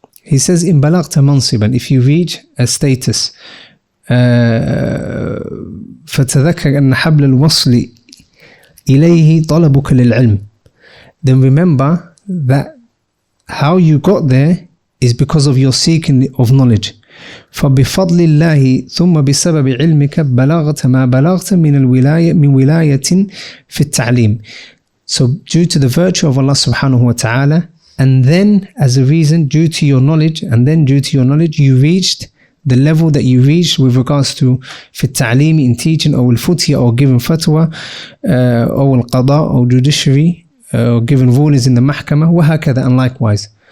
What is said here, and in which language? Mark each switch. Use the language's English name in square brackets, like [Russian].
[English] He says, [Arabic] in balagta mansiban, [English] if you reach a status, [Arabic] فتذكر أن حبل الوصل إليه طلبك للعلم, [English] then remember that how you got there is because of your seeking of knowledge. [Arabic] فبفضل الله ثم بسبب علمك بلغت ما بلغت من ولاية في التعليم. [English] So due to the virtue of Allah subhanahu wa ta'ala, and then as a reason, due to your knowledge, you reached the level that you reached with regards to [Arabic] في التعليم, [English] in teaching, or al-futya, or giving fatwa, or al-qada, or judiciary, or giving rulings in the mahkamah, وهكذا, and likewise.